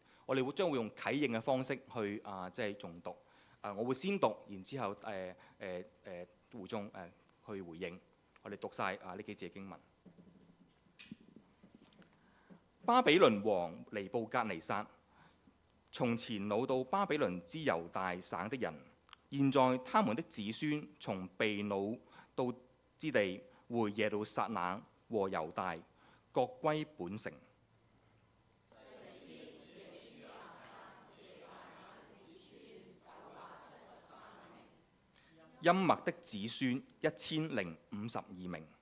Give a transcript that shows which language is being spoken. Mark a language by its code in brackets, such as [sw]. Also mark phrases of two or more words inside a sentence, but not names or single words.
[yue] 我哋將會用啟應嘅方式去即係誦讀。我會先讀，然之後會眾去回應。我哋讀晒呢幾節經文。巴比倫王尼布甲尼撒，從前擄到巴比倫之猶大省的人，現在他們的子孫從被擄到之地回耶路撒冷和猶大，各歸本城。音麥的子孫1052名。